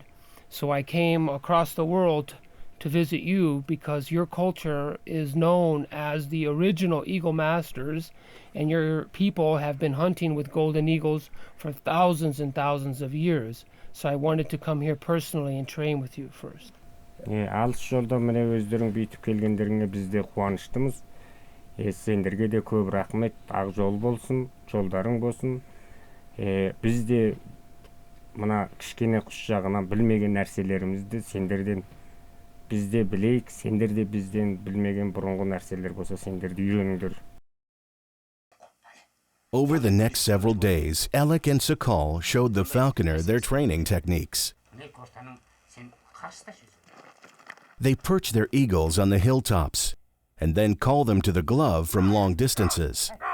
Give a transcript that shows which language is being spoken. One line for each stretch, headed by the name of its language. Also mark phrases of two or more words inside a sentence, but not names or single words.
English: So I came across the world to visit you because your culture is known as the original eagle masters, and your people have been hunting with golden eagles for thousands and thousands of years. So I wanted to come here personally and train with you first.
Kazakh: Алыс жолда міне өздерің бүйтіп келгендеріңе біз де қуаныштымыз. Сендерге де көп рахмет. Ақ жол болсын, жолдарың болсын. Біз де мына кішкене құс жағынан білмеген нәрселерімізді сендерден біз де білейік, сендер де бізден білмеген бұрыңғы нәрселер болса сендер de үйреніңдер.
English: Over the next several days, Alec and Sakal showed the falconer their training techniques. They perch their eagles on the hilltops and then call them to the glove from long distances.